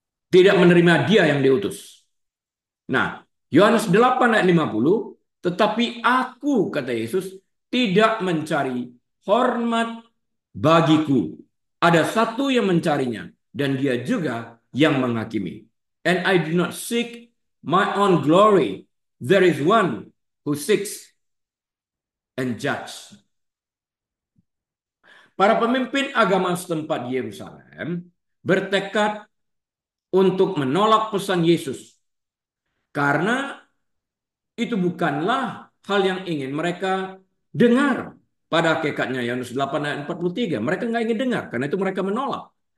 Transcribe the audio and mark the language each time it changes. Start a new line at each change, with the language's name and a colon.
Indonesian: Tidak menerima dia yang diutus. Nah, Yohanes 8 ayat 50, tetapi aku, kata Yesus, tidak mencari hormat bagiku. Ada satu yang mencarinya, dan dia juga yang menghakimi.
English: And I do not seek my own glory. There is one who seeks and judge.
Indonesian: Para pemimpin agama setempat di Yerusalem bertekad untuk menolak pesan Yesus karena itu bukanlah hal yang ingin mereka dengar. Pada hakikatnya Yohanes 8 ayat 43, mereka nggak ingin dengar, karena itu mereka menolak.